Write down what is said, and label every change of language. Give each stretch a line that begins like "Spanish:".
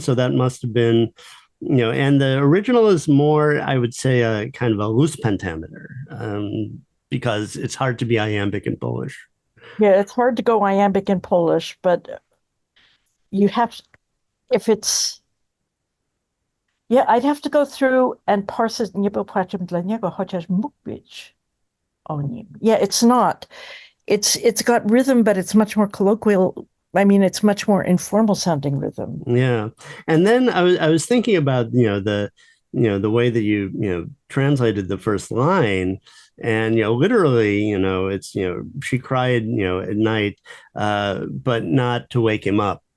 English: So that must have been, and the original is more, I would say, a kind of a loose pentameter, because it's hard to be iambic in Polish. Yeah, it's hard to go iambic in Polish, but you have, if it's, I'd have to go through and parse it.
Polish: Nie był płaczem dla niego, chociaż mógł być o nim.
English: Yeah, it's not. It's got rhythm, but it's much more colloquial I mean, it's much more informal sounding rhythm. Yeah. And then I was thinking about, the way that you translated the first line. And, literally, it's, she cried, at night, but not to wake him up.